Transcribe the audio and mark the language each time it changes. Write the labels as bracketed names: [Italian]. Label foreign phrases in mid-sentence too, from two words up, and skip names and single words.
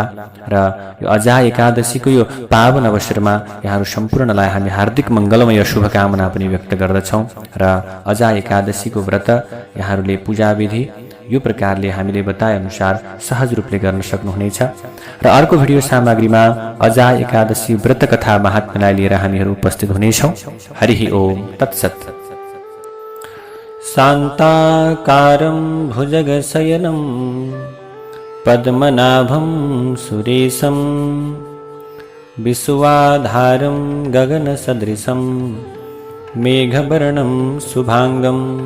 [Nepali] र यो अजा एकादशीको यो पावन अवसरमा यहाँहरू सम्पूर्णलाई हामी हार्दिक मङ्गलमय शुभकामना पनि व्यक्त गर्दछौँ। र अजा एकादशीको व्रत यहाँहरूले पूजाविधि यो प्रकारले हामीले बताए अनुसार सहज रूपले गर्न सक्नुहुनेछ। र अर्को भिडियो सामग्रीमा अजा एकादशी व्रत कथा महात्म्यलाई लिएर हामीहरू उपस्थित हुनेछौँ। [Sanskrit] हरि ओम तत्सत। शान्ताकारं भुजगशयनं पद्मनाभं सुरेशं विश्वाधारं गगनसदृशं मेघवर्णं शुभांगं